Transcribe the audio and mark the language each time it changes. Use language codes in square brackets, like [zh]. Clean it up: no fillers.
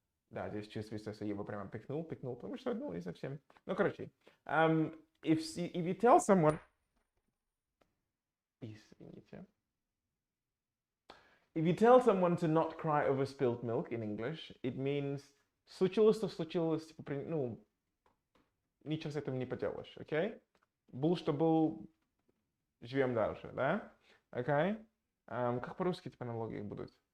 [ru] Да, здесь чувствуется, что я его прямо пикнул, потому что, не совсем. [en] Ну, короче, if you tell someone, извините, if you tell someone to not cry over spilled milk in English, it means случилось, то случилось, типа, ничего с этим не поделаешь, окей? [ru] Был, что был, живем дальше, да? Окей? Как по-русски типа аналогии будут?